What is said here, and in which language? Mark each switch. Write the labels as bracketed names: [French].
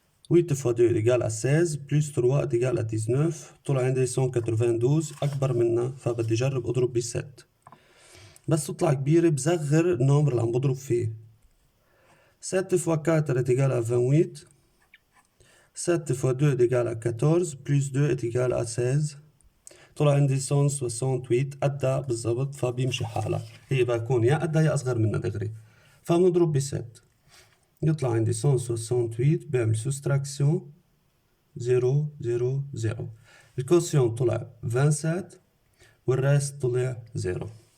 [French] 8 fois 2 est égal à 16 plus 3 est égal à 19. [Arabic] طلع عندي 192 أكبر منها، فبدي أجرب أضرب ب 7. بس تطلع كبيرة بصغر النمبر اللي عم بضرب فيه. [French] 7 fois 4 est égal à 28. 7 fois 2 est égal à 14 plus 2 est égal à 16. [Arabic] طلع عندي 168 قدها بالضبط، فبيمشي حالها. هي بكون يا قدها يا أصغر منها دغري، فبنضرب ب 7 يطلع عندي 168. بعمل soustraction 0 0 0. الكوسيون طلع 27 والريست طلع 0.